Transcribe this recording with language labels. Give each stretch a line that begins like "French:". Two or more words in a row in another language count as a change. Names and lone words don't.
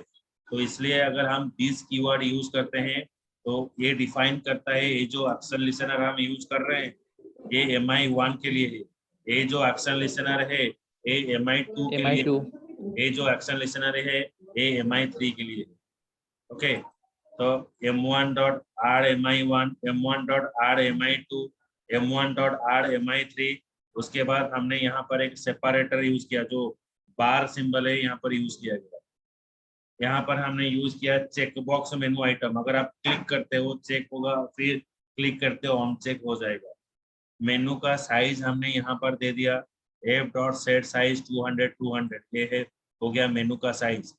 Hindi: तो इसलिए अगर हम
English: this keyword
Hindi: यूज करते हैं तो ये डिफाइन करता है, ये जो
English: action listener
Hindi: हम यूज कर रहे हैं ये MI1 के लिए है, ये जो
English: action listener
Hindi: है ये MI2 के लिए MI2 है, ये जो
English: action listener
Hindi: है ये MI3 के लिए है।
English: ओके, तो M1.add MI1, M1.add MI2, M1.add MI3,
Hindi: उसके बाद हमने यहाँ पर एक सेपरेटर यूज किया जो बार सिंबल है यहाँ पर यूज किया गया। यहाँ पर हमने यूज किया
English: check box menu item,
Hindi: अगर आप क्लिक करते हो चेक होगा, फिर क्लिक करते हो ऑन चेक हो जाएगा। मेनू का साइज हमने यहाँ पर दे दिया
English: f.set size 200 200,
Hindi: ये है हो गया मेनू का साइज।